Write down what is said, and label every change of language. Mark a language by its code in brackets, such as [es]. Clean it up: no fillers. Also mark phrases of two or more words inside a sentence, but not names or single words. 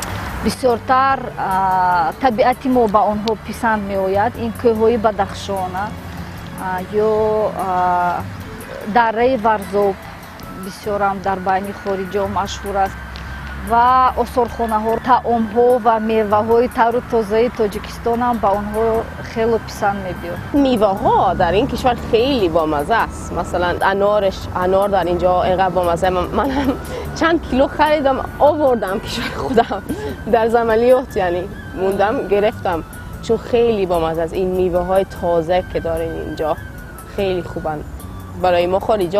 [fa] بسیارتر طبیعت ما به آنها پسند می‌آید. این کوه‌های بدخشان، [tg] ё дараи варзоб бисёрам дар байни хориҷо машҳур аст ва осорхонаҳо, таомҳо ва меваҳои тару тозаи Тоҷикистонам ба онҳо хеле писанд мебиёд. [fa] میوه‌ها در این کشور خیلی بامزه است. مثلا انار در اینجا اینقدر بامزه. من هم چند کیلو خریدم آوردم کشور خودم در زمالیات، یعنی موندم گرفتم چون خیلی بامزه است. این میوه‌های تازه که دارین اینجا خیلی خوبن برای ما خارجا.